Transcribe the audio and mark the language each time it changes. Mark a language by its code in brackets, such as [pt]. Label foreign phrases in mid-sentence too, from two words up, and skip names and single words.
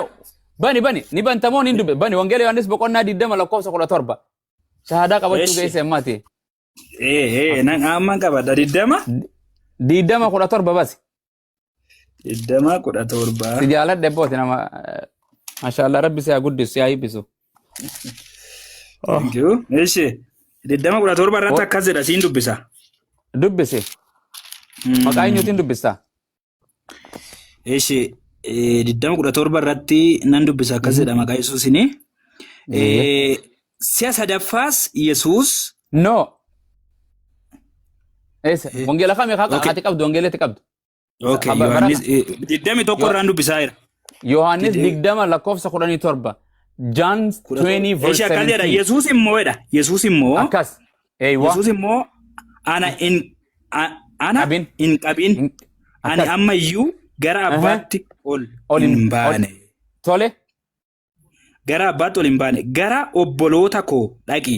[om] Bani, ni bantamoo ni dubbe. Bani, wangeela Yohaannis boqonnaa 20 lakkoofsa 17. Shahaadaa qabachuu Eeshi. geesse ammaati. Nan amma qabadha 20. 20 17 basi. 20:17. Si jaaladhe booti nama. Mashaallah rabbi si haa guddisu, si haa eebbisu. [en] Thank you. [om] Eeshi. 20:17 irratti akkas jedha siin dubbisa. Dubbisi. Maqaa eenyuutiin dubbistaa? Eeshi. 20:17 irratti nan dubbisa akkas jedha maqaa Yesuusini. Si'a sadaffaas Yesuus. No. Eessa? Wangeela kamii Okay. haati qabdu, wangeelatti qabdu. Okay, Abba- Yohaannis 21 irraan dubbisaa jira. Yohaannis 20 lakkoofsa 17. [en] John 20 verse [om] Eeshi akkas jedha 17. Yesuus immoo jedha. Yesuus immoo. Akkas. Eeywa. Yesuus immoo ana Qabin. hin qabin. Ani Akkas. amma iyyuu gara abbaatti ol hin baane. Tole. Gara abbaatti ol hin baane. Gara obboloota koo dhaqi.